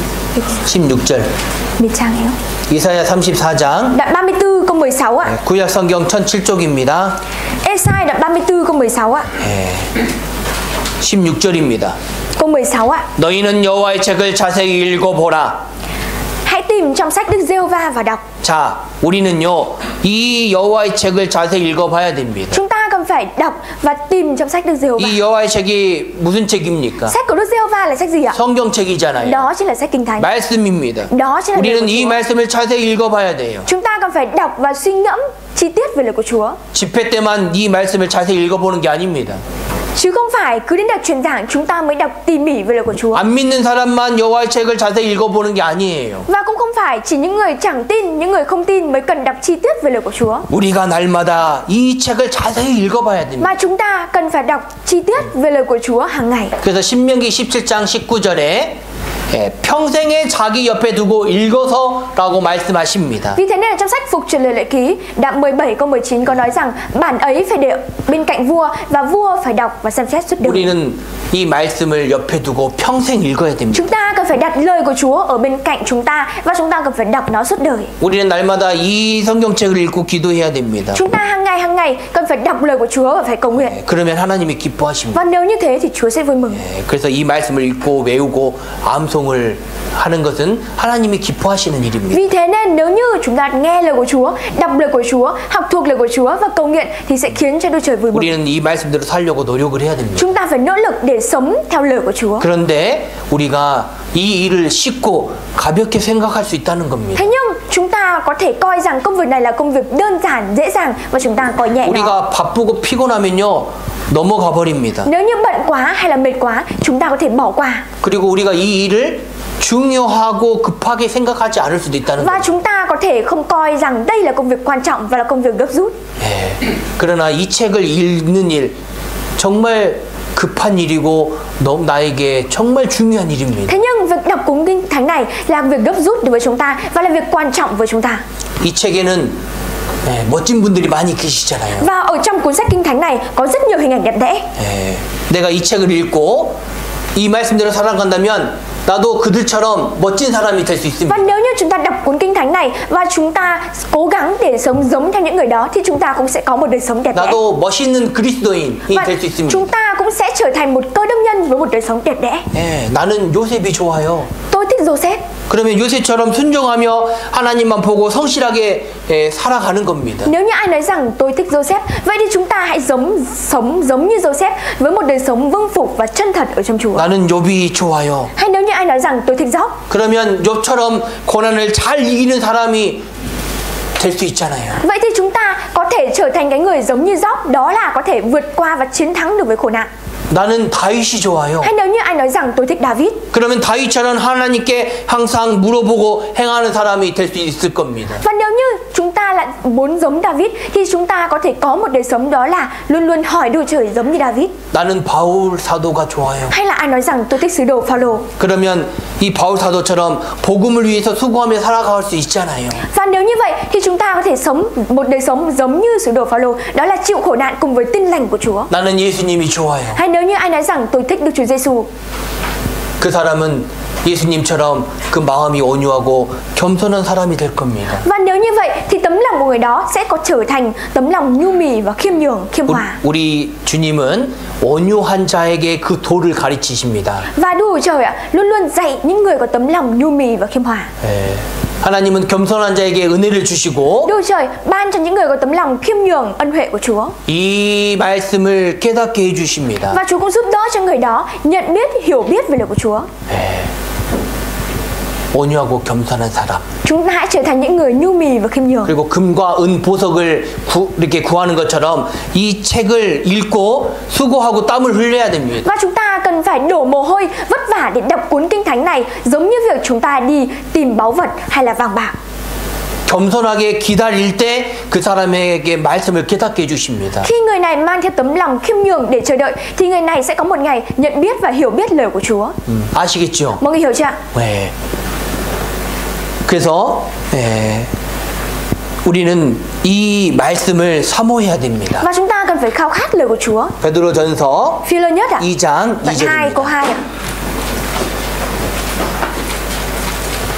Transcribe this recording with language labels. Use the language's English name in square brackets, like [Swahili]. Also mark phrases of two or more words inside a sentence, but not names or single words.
[Korean] 16절. [Vietnamese] Mịt trang yếu. [Korean] 이사야 34장. [Vietnamese] Đoạn 34 câu 16 ạ. [Korean] 구약 성경 1007쪽입니다. [Vietnamese] Ê-sai đoạn 34 câu 16 ạ. [Korean] 16절입니다. [Vietnamese] Câu 16 ạ. [Korean] 너희는 여호와의 책을 자세히 읽어보라. [Vietnamese] Hãy tìm trong sách Đức Giê-hô-va và đọc. [Korean] 자, 우리는요 이 여호와의 책을 자세히 읽어봐야 됩니다. [Vietnamese] Chúng ta cần phải đọc và tìm trong sách Đức Giê-hô-va. [Korean] 이 여호와의 책이 무슨 책입니까? [Vietnamese] Sách của Đức Giê-hô-va là sách gì ạ? [Korean] 성경책이잖아요. [Vietnamese] Đó chính là sách Kinh Thánh. [Korean] 말씀입니다. [Vietnamese] Đó chính là lời [Korean] 우리는 [Vietnamese] của [Korean] 이 [Vietnamese] Chúa. [Korean] 말씀을 자세히 읽어봐야 돼요. [Vietnamese] Chúng ta cần phải đọc và suy ngẫm chi tiết về lời của Chúa. [Korean] 집회 때만 이 말씀을 자세히 읽어보는 게 아닙니다. [Vietnamese] Chứ không phải cứ đến đợt truyền giảng chúng ta mới đọc tỉ mỉ về lời của Chúa. [Korean] 안 믿는 사람만 여호와의 책을 자세히 읽어보는 게 아니에요. [Vietnamese] Và cũng không phải chỉ những người chẳng tin, những người không tin mới cần đọc chi tiết về lời của Chúa. [Korean] 우리가 날마다 이 책을 자세히 읽어봐야 됩니다. [Vietnamese] Mà chúng ta cần phải đọc chi tiết về lời của Chúa hàng ngày. [Korean] 그래서 신명기 17장 19절에 평생에 자기 옆에 두고 읽어서라고 말씀하십니다. [Vietnamese] Vì thế nên là trong sách Phục Truyền Lời Lệ Ký đoạn 17 câu 19 có nói rằng bản ấy phải để bên cạnh vua và vua phải đọc và xem xét suốt đời. [Korean] 우리는 이 말씀을 옆에 두고 평생 읽어야 됩니다. [Vietnamese] Chúng ta cần phải đặt lời của Chúa ở bên cạnh chúng ta và chúng ta cần phải đọc nó suốt đời. [Korean] 우리는 날마다 이 성경책을 읽고 기도해야 됩니다. [Vietnamese] Chúng ta hàng ngày cần phải đọc lời của Chúa và phải cầu nguyện. [Korean] 그러면 하나님이 기뻐하십니다. [Vietnamese] Và nếu như thế thì Chúa sẽ vui mừng. [Korean] 그래서 이 말씀을 읽고 외우고 암송을 하는 것은 하나님이 기뻐하시는 일입니다. [Vietnamese] Vì thế nên nếu như chúng ta nghe lời của Chúa, đọc lời của Chúa, học thuộc lời của Chúa và cầu nguyện thì sẽ khiến cho Đức Trời vui mừng. [Korean] 우리는 이 말씀대로 살려고 노력을 해야 됩니다. [Vietnamese] Chúng ta phải nỗ lực để sống theo lời của Chúa. [Korean] 그런데 우리가 이 일을 쉽고 가볍게 생각할 수 있다는 겁니다. [Vietnamese] Thế nhưng chúng ta có thể coi rằng công việc này là công việc đơn giản, dễ dàng và chúng ta coi nhẹ nó. [Korean] 우리가 바쁘고 피곤하면요 넘어가 버립니다. [Vietnamese] Nếu như bận quá hay là mệt quá, chúng ta có thể bỏ qua. [Korean] 그리고 우리가 이 일을 중요하고 급하게 생각하지 않을 수도 있다는 [Vietnamese] Và [Korean] 거예요. [Vietnamese] chúng ta có thể không coi rằng đây là công việc quan trọng và là công việc gấp rút. [Korean] 그러나 이 책을 읽는 일 정말 급한 일이고 나에게 정말 중요한 일입니다. [Vietnamese] Thế nhưng việc đọc cuốn Kinh Thánh này là việc gấp rút đối với chúng ta và là việc quan trọng với chúng ta. [Korean] 이 책에는 멋진 분들이 많이 계시잖아요. [Vietnamese] Và ở trong cuốn sách Kinh Thánh này có rất nhiều hình ảnh đẹp đẽ. [Korean] 내가 이 책을 읽고 이 말씀대로 살아간다면 나도 그들처럼 멋진 사람이 될 수 있습니다. [Vietnamese] Và nếu như chúng ta đọc cuốn Kinh Thánh này và chúng ta cố gắng để sống giống theo những người đó thì chúng ta cũng sẽ có một đời sống đẹp đẽ. [Korean] 나도 멋있는 그리스도인이 [Vietnamese] Và [Korean] 될 수 있습니다. [Vietnamese] chúng ta cũng sẽ trở thành một cơ đốc nhân với một đời sống đẹp đẽ. [Korean] 나는 요셉이 좋아요. [Vietnamese] Tôi thích Joseph. [Korean] 그러면 요셉처럼 순종하며 하나님만 보고 성실하게 살아가는 겁니다. [Vietnamese] Nếu như ai nói rằng tôi thích Joseph, vậy thì chúng ta hãy sống giống như Joseph với một đời sống vâng phục và chân thật ở trong Chúa. [Korean] 나는 욥이 좋아요. [Vietnamese] Hay nếu như ai nói rằng tôi thích Job, [Korean] 그러면 욥처럼 고난을 잘 이기는 사람이 될 수 있잖아요. [Vietnamese] vậy thì chúng ta có thể trở thành cái người giống như Job, đó là có thể vượt qua và chiến thắng được với khổ nạn. [Korean] 나는 다윗이 좋아요. [Vietnamese] Hay nếu như ai nói rằng tôi thích David, [Korean] 그러면 다윗처럼 하나님께 항상 물어보고 행하는 사람이 될 수 있을 겁니다. [Vietnamese] và nếu như chúng ta lại muốn giống David thì chúng ta có thể có một đời sống đó là luôn luôn hỏi Đức Trời giống như David. [Korean] 나는 바울 사도가 좋아요. [Vietnamese] Hay là ai nói rằng tôi thích sứ đồ Phaolô. [Korean] 그러면 이 바울 사도처럼 복음을 위해서 수고하며 살아갈 수 있잖아요. [Vietnamese] Và nếu như vậy thì chúng ta có thể sống một đời sống giống như sứ đồ Phaolô, đó là chịu khổ nạn cùng với tin lành của Chúa. [Korean] 나는 예수님이 좋아요. [Vietnamese] Hay nếu như ai nói rằng tôi thích Đức Chúa Giêsu, [Korean] 그 사람은 예수님처럼 그 마음이 온유하고 겸손한 사람이 될 겁니다. [Vietnamese] và nếu như vậy thì tấm lòng của người đó sẽ có trở thành tấm lòng nhu mì và khiêm nhường, khiêm hòa. [Korean] 우리 주님은 온유한 자에게 그 도를 가르치십니다. [Vietnamese] Và Đức Trời ạ, luôn luôn dạy những người có tấm lòng nhu mì và khiêm hòa. [Korean] 하나님은 겸손한 자에게 은혜를 주시고 [Vietnamese] Đức Trời ban cho những người có tấm lòng khiêm nhường ân huệ của Chúa. [Korean] 이 말씀을 깨닫게 해주십니다. [Vietnamese] Và Chúa cũng giúp đỡ cho người đó nhận biết, hiểu biết về lời của Chúa. [Korean] 온유하고 겸손한 사람. [Vietnamese] Chúng ta hãy trở thành những người nhu mì và khiêm nhường. [Korean] 그리고 금과 은 보석을 이렇게 구하는 것처럼 이 책을 읽고 수고하고 땀을 흘려야 됩니다. [Vietnamese] Và chúng ta cần phải đổ mồ hôi vất vả để đọc cuốn Kinh Thánh này, giống như việc chúng ta đi tìm báu vật hay là vàng bạc. [Korean] 겸손하게 기다릴 때 그 사람에게 말씀을 깨닫게 해주십니다. [Vietnamese] Khi người này mang theo tấm lòng khiêm nhường để chờ đợi thì người này sẽ có một ngày nhận biết và hiểu biết lời của Chúa. [Korean] 아시겠죠? [Vietnamese] Mọi người hiểu chưa ạ? [Korean] 네. 그래서 우리는 이 말씀을 사모해야 됩니다. [Vietnamese] Và chúng ta cần phải khao khát lời của Chúa. [Korean] 베드로전서 [Vietnamese] Phi-lơ nhất ạ. [Korean] 2장 [Vietnamese] Đoạn 2 câu [Korean] 2절입니다. [Vietnamese] 2 ạ.